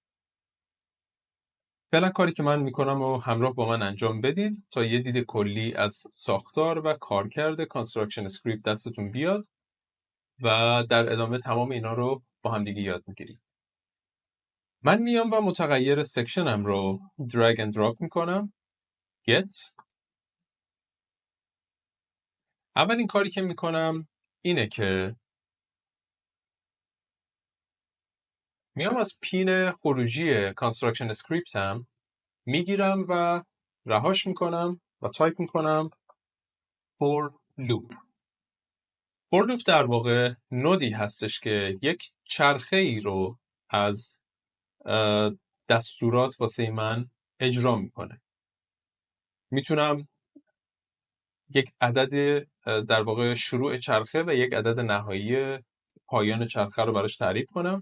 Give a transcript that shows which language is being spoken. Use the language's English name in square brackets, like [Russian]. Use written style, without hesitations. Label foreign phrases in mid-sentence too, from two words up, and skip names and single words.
[Persian] فعلا کاری که من میکنم و همراه با من انجام بدید تا یه دید کلی از ساختار و کارکرد کانستراکشن اسکریپت دستتون بیاد و در ادامه تمام اینا رو با هم دیگه یاد میگیریم. من میام و متغیر سکشنم رو [English] drag and drop [Persian] میکنم. get. اولین کاری که میکنم اینه که میام از پین خروجی کانستراکشن اسکریپتم میگیرم و رهاش میکنم و تایپ میکنم [English] for loop. for loop [Persian] در واقع نودی هستش که یک چرخه ای رو از دستورات واسه من اجرا میکنه. میتونم یک عدد در واقع شروع چرخه و یک عدد نهایی پایان چرخه رو براش تعریف کنم.